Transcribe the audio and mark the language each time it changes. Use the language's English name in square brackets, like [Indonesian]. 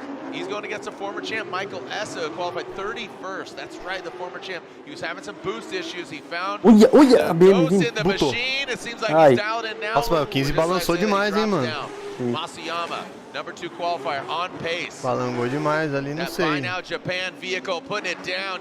[English] He's going against a former champ, Michael Essa, who qualified 31st. That's right, the former champ. He was having some boost issues. He found a ghost in the machine. It seems like he's dialed in now. [Portuguese] Nossa, mas o 15 balançou demais, hein, mano. [English] Masuyama, number 2 qualifier, on pace. [Portuguese] Balangou demais ali, não sei. [English] Buy now Japan vehicle putting it down.